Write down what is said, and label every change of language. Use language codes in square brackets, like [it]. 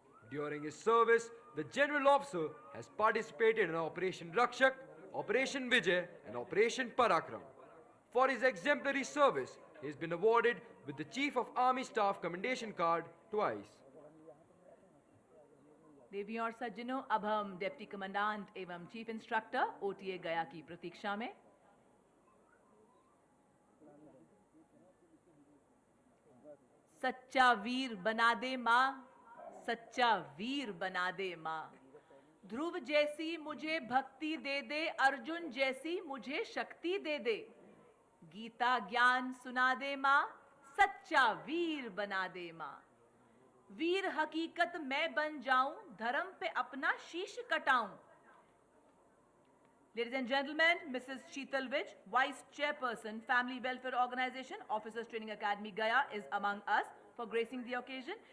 [en] During his service, the General Officer has participated in Operation Rakshak, Operation Vijay, and Operation Parakram. For his exemplary service, he has been awarded with the Chief of Army Staff Commendation Card twice. [hi] देवियों और सज्जनों, अब हम deputy commandant एवं chief instructor OTA गया की प्रतीक्षा में. सच्चा वीर बना दे माँ, सच्चा वीर बना दे माँ. ध्रुव जैसी मुझे भक्ति दे दे, अर्जुन जैसी मुझे शक्ति दे दे. गीता ज्ञान सुना दे माँ, सच्चा वीर बना दे माँ. वीर हकीकत मैं बन जाऊं, धर्म पे अपना शीश कटाऊं. [en] Ladies and gentlemen, Mrs. Sheetal Vij, Vice Chairperson, Family Welfare Organization, Officers Training Academy, Gaya, is among us for gracing the occasion.